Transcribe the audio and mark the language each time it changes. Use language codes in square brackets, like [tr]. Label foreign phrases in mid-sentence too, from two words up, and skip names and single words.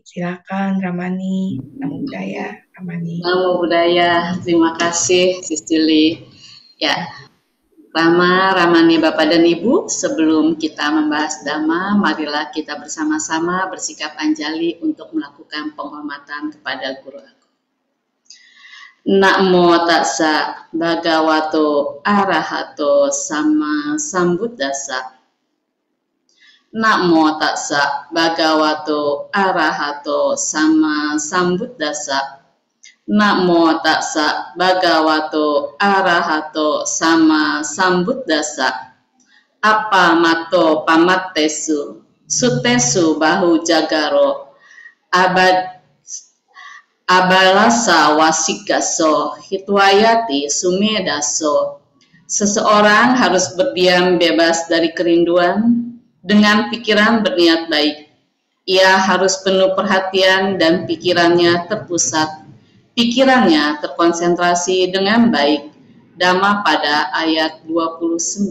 [id] Silakan Ramani. [pi] Namo Buddhaya, [id] Ramani. [pi] Namo Buddhaya, [id] terima kasih Sisili. Ya, Ramani Bapak dan Ibu, sebelum kita membahas Dhamma, marilah kita bersama-sama bersikap anjali untuk melakukan penghormatan kepada Guru Agung. [pi] Namo tassa bhagavato arahato sama sambuddhassa. Namo tassa bhagavato arahato sama sambuddhassa. Namo tassa bhagavato arahato sama sambuddhassa. Apamato pamattesu suttesu bahu jagaro abalasa wasikaso hitwayati sumedaso. [id] Seseorang harus berdiam bebas dari kerinduan dengan pikiran berniat baik. Ia harus penuh perhatian dan pikirannya terpusat. Pikirannya terkonsentrasi dengan baik. Dhammapada ayat 29.